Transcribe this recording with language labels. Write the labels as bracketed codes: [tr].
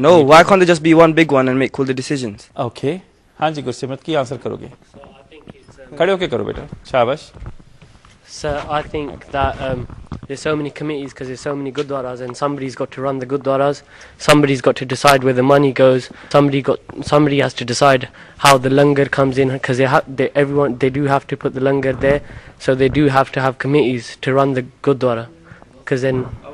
[en] No, why can't there just be one big one and make all the decisions? Okay. [pa] हाँ जी गुरसिमरत, की answer करोगे? खड़े होके करो बेटा, शाबाश। [en] So I think that there's so many committees because there's so many gurdwaras, and somebody's got to run the gurdwaras. Somebody's got to decide where the money goes. Somebody has to decide how the langar comes in, because they do have to put the langar there, so they do have to have committees to run the gurdwara, because then.